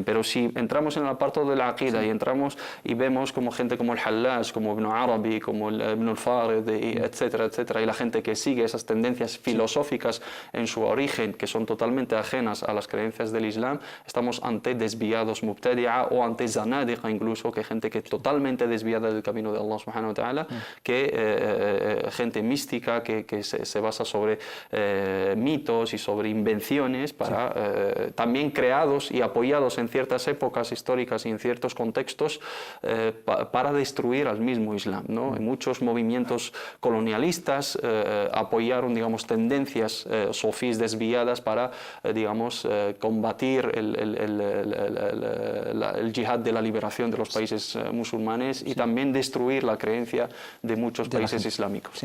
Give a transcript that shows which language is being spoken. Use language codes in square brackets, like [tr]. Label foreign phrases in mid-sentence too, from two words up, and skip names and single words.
[es] Pero si entramos en el apartado de la aqida y entramos y vemos como gente como el Hallaj, como Ibn Arabi, como el Ibn al-Farid, etcétera, etcétera, y la gente que sigue esas tendencias filosóficas en su origen, que son totalmente ajenas a las creencias del Islam, estamos ante desviados mubtadi'a o ante zanadiqa incluso, que gente que totalmente desviada del camino de Allah [ar] سبحانه وتعالى, [es] que gente mística que se basa sobre mitos y sobre invenciones también creados y apoyados en ciertas épocas históricas y en ciertos contextos para destruir al mismo Islam, ¿no? Muchos movimientos colonialistas apoyaron, digamos, tendencias sofís desviadas para, digamos, combatir el yihad de la liberación de los países musulmanes y también destruir la creencia de muchos países islámicos.